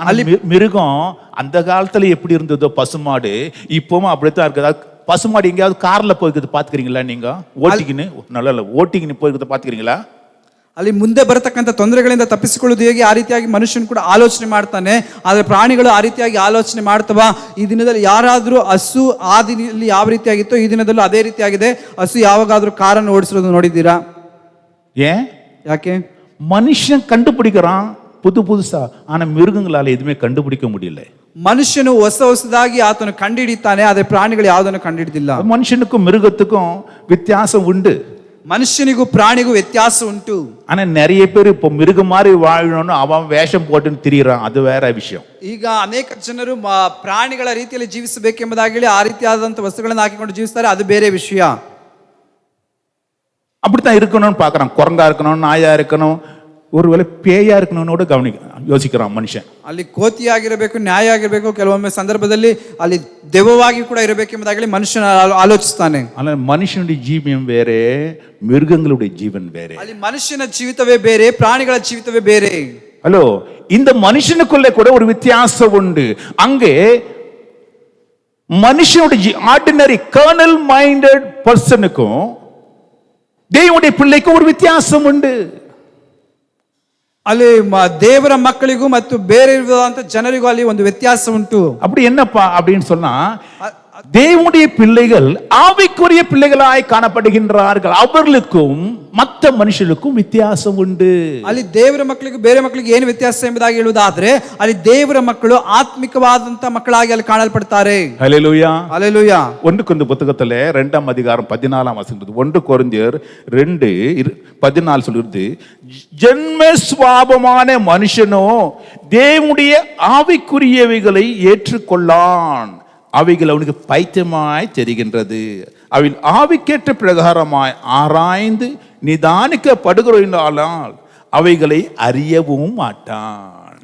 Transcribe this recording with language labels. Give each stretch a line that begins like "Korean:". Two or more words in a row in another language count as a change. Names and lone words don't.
Tamil: ஆனால் மிருகம் அந்த காலத்துல எப்படி இருந்ததோ பசுமாடு இப்பவும் அப்படித்தான் இருக்குது. பசுமாடு எங்கேயாவது கார்ல போய்க்கிறது பாத்துக்கிறீங்களா? நீங்க ஓட்டிக்கின்னு நல்ல ஓட்டிக்கின்னு போய்க்கிறத பாத்துக்கிறீங்களா?
Kannada: ಅಲ್ಲಿ ಮುಂದೆ ಬರತಕ್ಕಂಥ ತೊಂದರೆಗಳಿಂದ ತಪ್ಪಿಸಿಕೊಳ್ಳುವುದು ಹೇಗೆ, ಆ ರೀತಿಯಾಗಿ ಮನುಷ್ಯನು ಕೂಡ ಆಲೋಚನೆ ಮಾಡ್ತಾನೆ. ಆದರೆ ಪ್ರಾಣಿಗಳು ಆ ರೀತಿಯಾಗಿ ಆಲೋಚನೆ ಮಾಡ್ತವ? ಈ ದಿನದಲ್ಲಿ ಯಾರಾದರೂ ಹಸು ಆ ದಿನದಲ್ಲಿ ಯಾವ ರೀತಿಯಾಗಿತ್ತೋ ಈ ದಿನದಲ್ಲೂ ಅದೇ ರೀತಿಯಾಗಿದೆ. ಹಸು ಯಾವಾಗಾದ್ರೂ ಕಾರನ್ನು ಓಡಿಸಿರೋದು ನೋಡಿದ್ದೀರಾ? ಯಾಕೆ?
Tamil: ಮನುಷ್ಯன் கண்டுபிடிக்கிறான் புதுசா, ஆனா மிருகங்களால எதுவுமே கண்டுபிடிக்க முடியல.
Kannada: ಮನುಷ್ಯನು ಹೊಸದಾಗಿ ಆತನು ಕಂಡುಹಿಡಿತಾನೆ, ಆದರೆ ಪ್ರಾಣಿಗಳು ಯಾವುದನ್ನು ಕಂಡುಹಿಡಿದಿಲ್ಲ.
Tamil: ಮನುಷ್ಯನಿಗೂ மிருகத்துக்கும் வித்தியாசம் உண்டு.
Kannada: ಮನುಷ್ಯನಿಗೂ ಪ್ರಾಣಿಗೂ ವ್ಯತ್ಯಾಸ ಉಂಟು.
Tamil: ஆனா நிறைய பேர் இப்போ மிருகம் மாதிரி வாழணும்னு அவன் வேஷம் போட்டுன்னு திரியறான், அது வேற விஷயம்.
Kannada: ಈಗ ಅನೇಕ ಜನರು ಪ್ರಾಣಿಗಳ ರೀತಿಯಲ್ಲಿ ಜೀವಿಸಬೇಕೆಂಬುದಾಗಿ ಹೇಳಿ ಆ ರೀತಿಯಾದಂತ ವಸ್ತುಗಳನ್ನು ಹಾಕಿಕೊಂಡು ಜೀವಿಸ್ತಾರೆ, ಅದು ಬೇರೆ ವಿಷಯ.
Tamil: அப்படித்தான் இருக்கணும்னு பார்க்கறான். குரங்கா இருக்கணும், நாயா இருக்கணும், ஒருவேளை பேயா இருக்கணும்னு கூட யோசிக்கிறான் மனுஷன்.
Kannada: ಅಲ್ಲಿ ಕೋತಿಯಾಗಿರಬೇಕು, ನ್ಯಾಯ ಆಗಿರಬೇಕು, ಕೆಲವೊಮ್ಮೆ ಸಂದರ್ಭದಲ್ಲಿ ಅಲ್ಲಿ ದೆವ್ವವಾಗಿ ಕೂಡ ಇರಬೇಕೆಂಬುದಾಗಿ ಮನುಷ್ಯನ ಆಲೋಚಿಸ್ತಾನೆ. ಅಲ್ಲ, ಮನುಷ್ಯனுடைய ಜೀವನ ಬೇರೆ,
Tamil: மிருகங்களுடைய ஜீவன் ಬೇರೆ.
Kannada: ಅಲ್ಲಿ ಮನುಷ್ಯನ ಜೀವಿತವೇ ಬೇರೆ, ಪ್ರಾಣಿಗಳ ಜೀವಿತವೇ ಬೇರೆ.
Tamil: ஹலோ, இந்த மனுஷனுக்குள்ளே கூட ஒரு வித்தியாசம் உண்டு. அங்கே மனுஷனுடைய
English: ordinary carnal minded
Tamil: பர்சனுக்கும் தேவனுடைய பிள்ளைக்கும் ஒரு வித்தியாசம் உண்டு.
Kannada: ಅಲ್ಲಿ ದೇವರ ಮಕ್ಕಳಿಗೂ ಮತ್ತು ಬೇರೆ ಇರುವಂತ ಜನರಿಗೂ ಅಲ್ಲಿ ಒಂದು ವ್ಯತ್ಯಾಸ ಉಂಟು.
Tamil: அப்படி என்னப்பா அப்படின்னு சொன்னா, தேவனுடைய பிள்ளைகள் ஆவிக்குரிய பிள்ளைகளாய் காணப்படுகின்றார்கள். அவர்களுக்கும் மற்ற மனுஷர்களுக்கும் வித்தியாசம் ಉಂಟು.
Kannada: ಅಲ್ಲಿ ದೇವರ ಮಕ್ಕಳಿಗೂ ಬೇರೆ ಮಕ್ಕಳಿಗೆ ಏನು ವ್ಯತ್ಯಾಸ ಎಂಬುದಾಗಿ ಹೇಳುವುದಾದ್ರೆ, ಅಲ್ಲಿ ದೇವರ ಮಕ್ಕಳು ಆತ್ಮಿಕವಾದಂತ ಮಕ್ಕಳಾಗಿ ಅಲ್ಲಿ ಕಾಣಲ್ಪಡ್ತಾರೆ.
Tamil: ஹல்லேலூயா, ஹல்லேலூயா. 1 கொரிந்தியர் புத்தகத்துல 2ஆம் அதிகாரம் 14ஆம் வசனம், 1 கொரிந்தியர் 2:14 சொல்லுது, ஜென்ம சுபாவமான மனுஷனோ தேவனுடைய ஆவிக்குரியவைகளை ஏற்றுக்கொள்ளான், அவைகள் அவனுக்கு பைத்தியமாய் தெரிகின்றது, அவை ஆவிக்கேற்ற பிரகாரமாய் ஆராய்ந்து நிதானிக்கப்படுகிறால் அவைகளை அறியவும் மாட்டான்.